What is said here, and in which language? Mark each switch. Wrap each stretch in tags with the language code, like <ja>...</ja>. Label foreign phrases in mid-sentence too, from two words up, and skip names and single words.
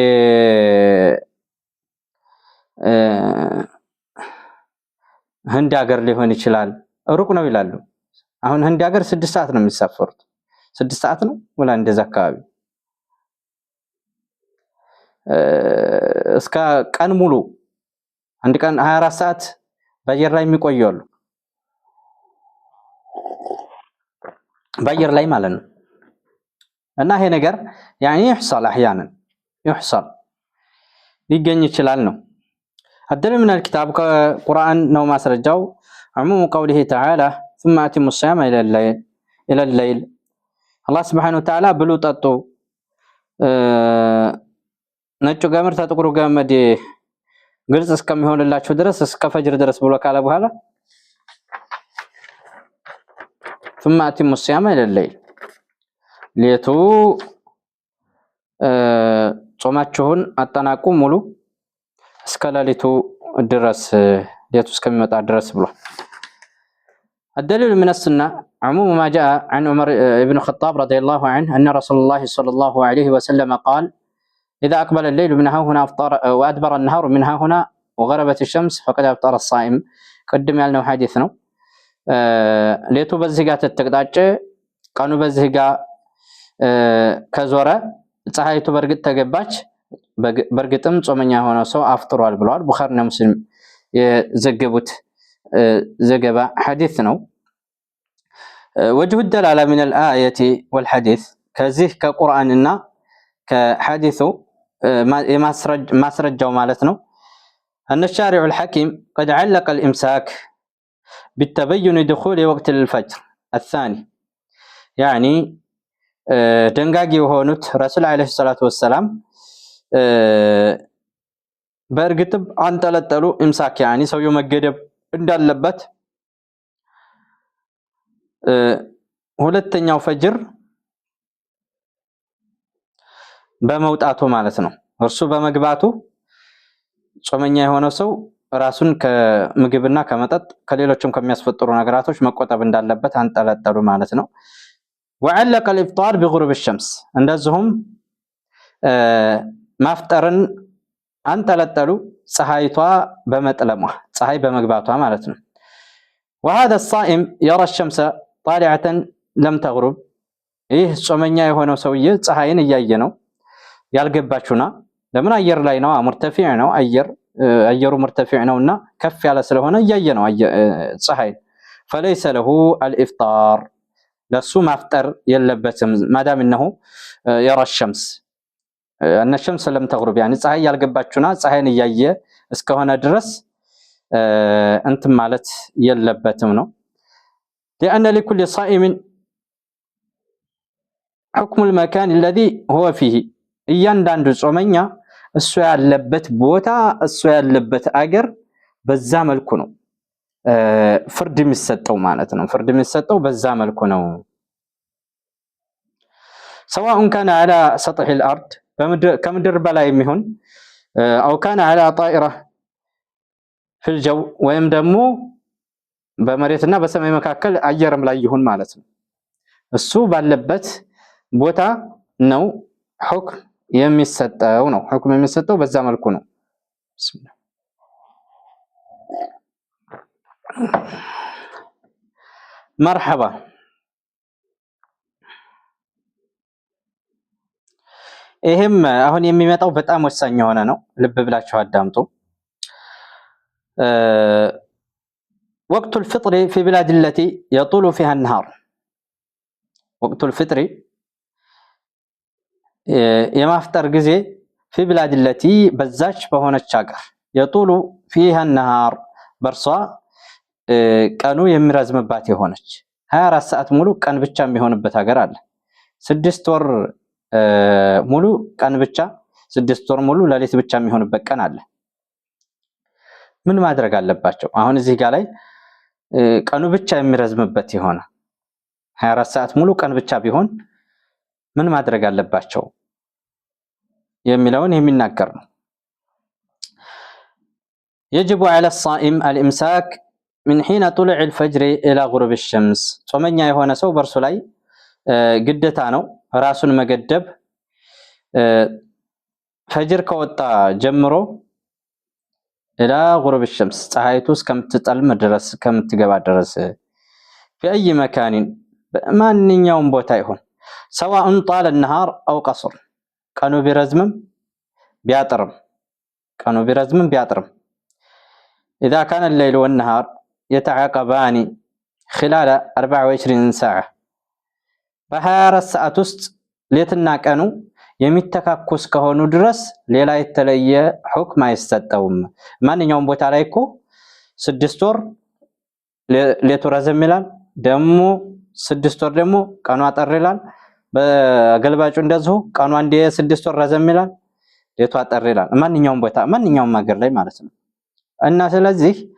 <am>ህንድ ሀገር ሊሆን ይችላል። ሩቅ ነው ይላሉ። አሁን ህንድ ሀገር 6 ሰዓት ነው የሚሳፈሩት። 6 ሰዓት ነው ወላ እንደዛ አካባቢ እስከ ቀን ሙሉ አንድ ቀን 24 ሰዓት በአየር ላይ የሚቆዩ አሉ። በአየር ላይ ማለት ነው። እና ይሄ ነገር</am> <ar>يعني يحصل احيانا يحصل</ar> <am>ሊገኝ ይችላል</am> <ar>ነው። الدليل من الكتاب قرآن نو ማስረጃው عموم قوله تعالى ثم أتم الصيام إلى الليل الله سبحانه وتعالى</ar> <am>ብሉ ጠጡ ነጩ ገመድ ተጥቁሩ ገመድ ግልጽ እስከሚሆንላችሁ ድረስ እስከ ፈጅር ድረስ ብሎ ካለ በኋላ</am> <ar>ثم أتموا الصيام إلى الليل ሌቱ</ar> <am>ጾማችሁን አጠናቁ ሙሉ እስከ ሌሊቱ ድረስ ሌቱ እስከሚመጣ ድረስ ብሎ</am> <ar>الدليل من السنة عموم ما جاء عن عمر بن الخطاب رضي الله عنه أن رسول الله صلى الله عليه وسلم قال إذا أقبل الليل من ها هنا أفطر وأدبر النهار من ها هنا وغربت الشمس فقد أفطر الصائم</ar> <am>قدم ያልነው ሐዲስ ነው ሌቱ በዚህ ጋር ተተቀጣጨ ቀኑ በዚህ ጋር ከዞረ ፀሐይቱ በርግጥ ተገባች በርግጥም ጾመኛ የሆነ ሰው አፍጥሯል ብለዋል ቡኻሪና ሙስሊም የዘገቡት ዘገባ ሐዲስ ነው</am> <ar>وجه الدلالة من الآية والحديث</ar> <am>ከዚህ ከቁርአንና ከሐዲሱ ማስረጃው ማለት ነው</am> <ar>أن الشارع الحكيم قد علق الإمساك بالتبين دخول وقت الفجر الثاني يعني</ar> <am>ደንጋጊ የሆኑት</am> <ar>رسول عليه الصلاة والسلام</ar> <am>በእርግጥ አንጠለጠሉ</am> <ar>إمساك يعني</ar> <am>ሰውየው መገደብ እንዳለበት ሁለተኛው ፈጅር በመውጣቱ ማለት ነው እርሱ በመግባቱ ጾመኛ የሆነ ሰው ራሱን ከምግብና ከመጠጥ ከሌሎችም ከሚያስፈጥሩ ነገራቶች መቆጠብ እንዳለበት አንጠለጠሉ ማለት ነው</am> <ar>وعلق الافطار بغروب الشمس</ar> <am>እንደዚሁም ማፍጠርን አንጠለጠሉ ፀሐይቷ በመጥለሟ ፀሐይ በመግባቷ ማለት ነው</am> <ar>وهذا الصائم يرى الشمس طالعة لم تغرب</ar> <am>ይህ ጾመኛ የሆነው ሰውዬ ፀሐይን እያየ ነው ያልገባችሁና ለምን አየር ላይ ነው مرتفع ነው አየሩ مرتفع ነውና ከፍ ያለ ስለሆነ እያየ ነው ፀሐይ</am> <ar>فليس له الافطار</ar> <am>ለሱ ማፍጠር የለበትም ማዳም</am> <ar>انه يرى الشمس ان الشمس لم تغرب يعني</ar> <am>ፀሐይ ያልገባችሁና ፀሐይን እያየ እስከሆነ ድረስ انت ማለት የለበትም ነው</am> <ar>لان لكل صائم حكم المكان الذي هو فيه</ar> <am>እያንዳንዱ ጾመኛ እሱ ያለበት ቦታ እሱ ያለበት አገር በዛ መልኩ ነው ፍርድ የሚሰጠው ማለት ነው ፍርድ የሚሰጠው በዛ መልኩ ነው</am> <ar>سواء كان على سطح الارض</ar> <am>ከምድር በላይ የሚሆን</am> <ar>او كان على طائره في الجو</ar> <am>ወይም ደግሞ በመሬትና በሰማይ መካከል አየርም ላይ ይሁን ማለት ነው እሱ ባለበት ቦታ ነው ሁክም የሚሰጠው ነው ሁክም የሚሰጠው በዛ መልኩ ነው ቢስሚላህ مرحبا ይሄም አሁን የሚመጣው በጣም ወሳኝ የሆነ ነው ልብ ብላችሁ አዳምጡ</am> <ar>وقت الفطر في بلاد التي يطول فيها النهار وقت الفطر</ar> <am>የማፍጠር ጊዜ</am> <ar>في بلاد التي</ar> <am>በዛች በሆነች ሀገር</am> <ar>يطول فيها النهار</ar> <am>በርሷ ቀኑ የሚረዝምባት የሆነች 24 ሰዓት ሙሉ ቀን ብቻ የሚሆንበት ሀገር አለ 6 ወር ሙሉ ቀን ብቻ 6 ወር ሙሉ ሌሊት ብቻ የሚሆንበት ቀን አለ ምን ማድረግ አለባቸው አሁን እዚህ ጋር ላይ ቀኑ ብቻ የሚረዝምበት የሆነ 24 ሰዓት ሙሉ ቀን ብቻ ቢሆን ምን ማድረግ አለባቸው የሚለውን የሚናገር ነው</am> <ar>يجب على الصائم الامساك من حين طلوع الفجر الى غروب الشمس</ar> <am>ጾመኛ የሆነ ሰው በርሱ ላይ ግዴታ ነው ራሱን መገደብ ፈጅር ከወጣ ጀምሮ</am> <ar>الى غروب الشمس</ar> <am>ፀሐይቱ እስከምትጠልም ድረስ ከምትገባ ድረስ</am> <ar>في اي مكان</ar> <am>ማንኛውም ቦታ ይሁን</am> <ar>سواء طال النهار او قصر</ar> <am>ቀኑ ቢረዝምም</am> <ar>ቢያጥርም اذا كان الليل والنهار يتعاقبان خلال 24 ساعة</ar> <am>በ24 ሰዓት ውስጥ ሌትና ቀኑ የሚተካኩስ ከሆኑ ድረስ ሌላ የተለየ ሁክም አይሰጠውም ማንኛውም ቦታ ላይ እኮ 6 ወር ሌቱ ረዘም ይላል ደግሞ 6 ወር ደግሞ ቀኑ አጠር ይላል በገልባጩ እንደዚሁ ቀኑ አንዴ 6 ወር ረዘም ይላል ሌቱ አጠር ይላል ማንኛውም ቦታ ማንኛውም ሀገር ላይ ማለት ነው እና ስለዚህ</am>